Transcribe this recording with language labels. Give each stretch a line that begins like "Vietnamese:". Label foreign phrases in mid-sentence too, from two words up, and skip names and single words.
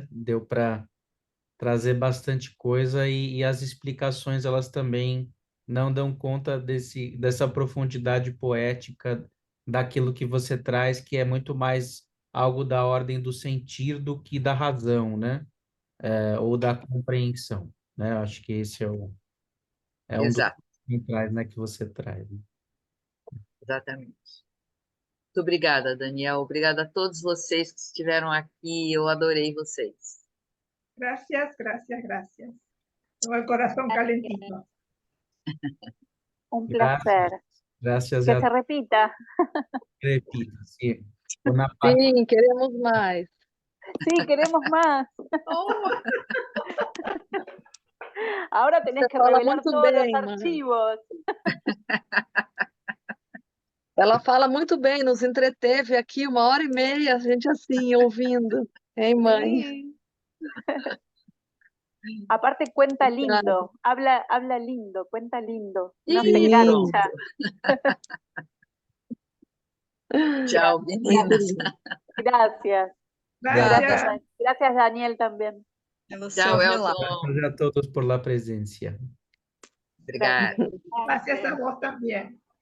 Portuguese: Deu para trazer bastante coisa e as explicações elas também não dão conta dessa profundidade poética daquilo que você traz, que é muito mais algo da ordem do sentir do que da razão, né? Ou da compreensão, né? Acho que esse é um dos Exato. Quem traz, não é que você traz. Exatamente. Muito obrigada, Daniel. Obrigada a todos vocês que estiveram aqui. Eu adorei vocês.
Spanish: Gracias, gracias, gracias. Tengo el corazón calentito. Un Gracias. placer. Gracias Que a se repita. repito, sí. Una parte.
Portuguese: Sim, queremos mais.
Spanish: Sí, queremos más. Oh, Ahora tenés
Portuguese: Você que fala
Spanish: revelar
Portuguese: muito
Spanish: todos los
Portuguese: bem, mãe.
Spanish: archivos.
Portuguese: Ela fala muito bem, nos entreteve aqui 1h30, a gente assim, ouvindo. Hein, mãe?
Spanish: Sí. Aparte cuenta
Portuguese: Obrigada.
Spanish: lindo, habla lindo, cuenta lindo, no se
Portuguese: Sim.
Spanish: engancha.
Portuguese: Tchau, Muito meninas. lindo.
Spanish: Gracias. gracias. Gracias, Daniel, también.
Portuguese: Pelo seu Tchau, relato. Elton.
Spanish: Gracias a todos por la presencia.
Portuguese: Obrigada.
Spanish: Gracias a vos también.